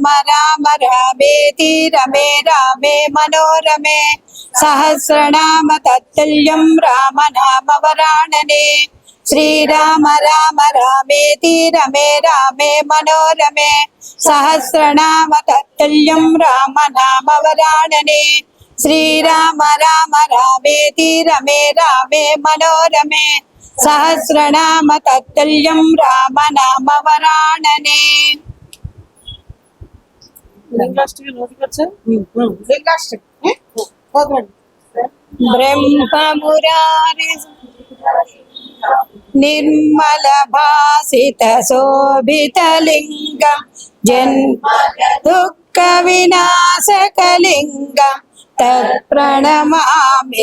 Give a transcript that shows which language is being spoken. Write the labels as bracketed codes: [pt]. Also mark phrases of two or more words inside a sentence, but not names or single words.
[sa] రామ రామేతి రమే రామే మనోరమే సహస్రనామ తత్తుల్యం రామ నామ వరాణనే శ్రీరామ రామ రామేతి రమే రామే మనోరమే సహస్రనామ తత్తుల్యం రామ నామ వరాణనే శ్రీరామ రామ రామేతి రమే రామే మనోరమే सहस्रनाम तत्तुल्यं रामनामवरानने [te] లింగాష్టమి నోటికి వచ్చా లింగాష్టమి చదవండి [sa] ब्रह्ममुरारि निर्मल भासित शोभितलिङ्गं जन्म दुःख विनाशकलिङ्गं तत्प्रणमामि